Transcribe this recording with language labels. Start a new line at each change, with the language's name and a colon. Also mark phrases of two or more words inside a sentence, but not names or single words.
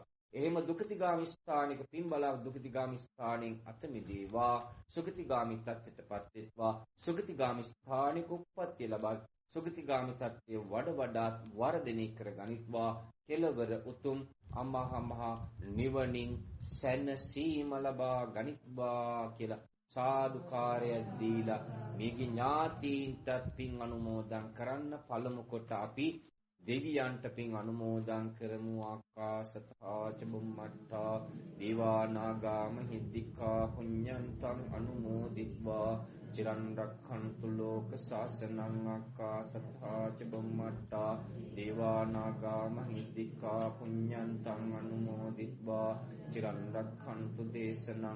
Sinhala: එහෙම දුගතිගාමී ස්ථානික පින් බලා දුගතිගාමී ස්ථානෙන් අත මිදේවා සුගතිගාමී තත්ත්වයටපත් වෙත්වා සුගතිගාමී ස්ථානික උප්පත්තිය ලබා සුගතිගාමී තත්ත්වය වඩාත් වර්ධනය කර ගනිත්වා කෙලවර උතුම් අමහා නිවනින් සැනසීම ලබා ගනිත්වා කියලා සාදුකාරය දීලා මේගේ ඥාතීන්ට පින් අනුමෝදන් කරන්න පළමු කොට අපි දෙවියන්ට පින් අනුමෝදන් කරමු.
Pali: ආකාශත්තා ච බුම්මත්තා දේවා නාග මහිද්దికා පුඤ්ඤන්තං අනුමෝදිත්වා චිරන් රක්ඛන්තු ලෝක සාසනං. ආකාශත්තා ච බුම්මත්තා දේවා නාග මහිද්దికා පුඤ්ඤන්තං අනුමෝදිත්වා චිරන් රක්ඛන්තු දේශනං.